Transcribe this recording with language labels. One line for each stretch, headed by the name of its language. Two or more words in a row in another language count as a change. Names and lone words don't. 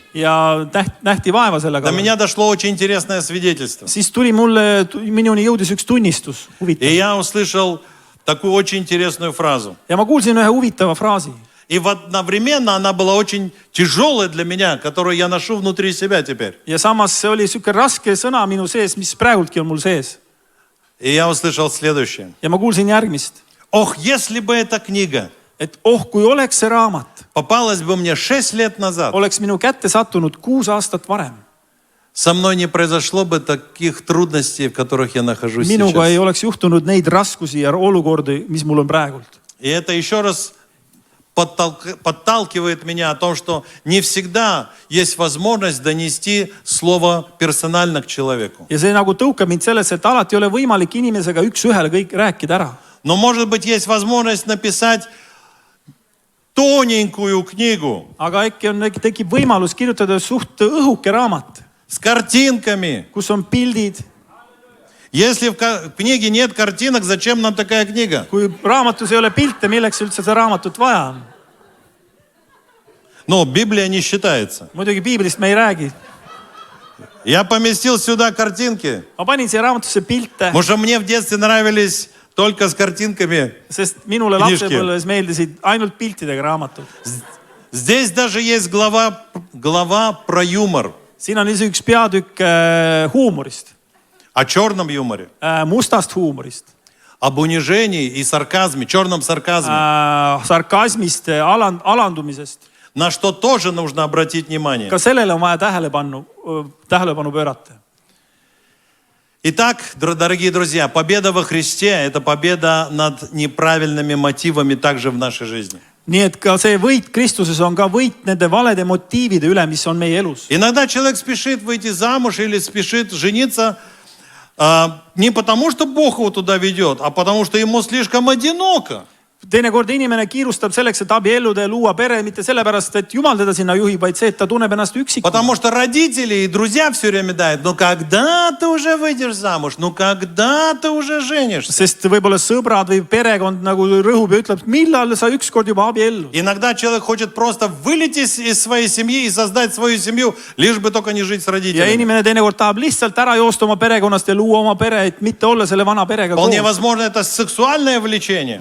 Estonian: ja nähti vaeva selle
Russian: до
Estonian: kallal,
Russian: меня дошло очень интересное свидетельство.
Estonian: siis minuni jõudis üks tunnistus,
Russian: И
Estonian: huvitav.
Russian: я услышал такую очень интересную фразу.
Estonian: Ja ma kuulsin ühe huvitava fraasi.
Russian: И одновременно она была очень тяжелая для меня, которую я ношу внутри себя теперь.
Estonian: Ja samas see oli siuke raske sõna minu sees, mis praegultki on mul sees.
Russian: И я услышал следующее.
Estonian: Ja ma kuulsin järgmist,
Russian: Ох, если бы эта книга
Estonian: et kui oleks see raamat,
Russian: попалась бы мне 6 лет назад,
Estonian: oleks minu kätte sattunud 6 aastat varem.
Russian: со мной не произошло бы таких трудностей, в которых я нахожусь
Estonian: Minuga ei
Russian: сейчас.
Estonian: oleks juhtunud neid raskusi ja olukordi, mis mul on praegult.
Russian: И это еще раз подталкивает меня о том, что не всегда есть возможность донести слово персонально к человеку.
Estonian: Ja see nagu tõukab mind sellesse, et alati ei ole võimalik inimesega üks-ühele kõik rääkida ära.
Russian: Но может быть есть возможность написать тоненькую книгу
Estonian: Aga äkki tekib võimalus kirjutada suht õhuke raamat,
Russian: с картинками.
Estonian: kus on pildid.
Russian: Если в книге нет картинок, зачем нам такая книга?
Estonian: Kui raamatus ei ole pilte, milleks üldse seda raamatut vaja on?
Russian: Но Библия не считается.
Estonian: Muidugi piiblist me ei räägi.
Russian: Я поместил сюда картинки,
Estonian: Ma panin siia raamatusse pilte,
Russian: потому что мне в детстве нравились только с картинками.
Estonian: sest minule
Russian: Knižki.
Estonian: lapsepõlves meeldisid ainult piltidega raamatud.
Russian: Здесь даже есть глава про юмор,
Estonian: Siin on isegi üks peatükk huumorist,
Russian: о черном юморе,
Estonian: mustast huumorist,
Russian: об унижении и сарказме, черном сарказме,
Estonian: sarkasmist, alandumisest.
Russian: на что тоже нужно обратить внимание.
Estonian: Ka sellele on vaja tähelepanu pöörata.
Russian: Итак, дорогие друзья, победа во Христе – это победа над неправильными мотивами также в нашей жизни.
Estonian: Nii et ka see võit Kristuses on ka võit nende valede motiivide üle, mis on meie elus.
Russian: Иногда человек спешит выйти замуж или спешит жениться не потому, что Бог его туда ведет, а потому, что ему слишком одиноко.
Estonian: Teinekord inimene kiirustab selleks, et abielluda ja luua pere, mitte sellepärast, et Jumal teda sinna juhib, vaid see, et ta tunneb ennast üksikuna.
Russian: Потому что родители и друзья все время дают, ну когда ты уже выйдешь замуж, ну когда ты уже женишься.
Estonian: Sest võib-olla sõbrad või perekond nagu rõhub ja ütleb, millal sa ükskord juba abiellu.
Russian: Иногда человек хочет просто вылететь из своей семьи и создать свою семью, лишь бы только не жить с
Estonian: Ja
Russian: родителями.
Estonian: inimene teinekord tahab lihtsalt ära joosta oma perekonnast ja luua oma pere, et mitte olla selle vana perega
Russian: Вполне
Estonian: koos.
Russian: возможно, это сексуальное влечение.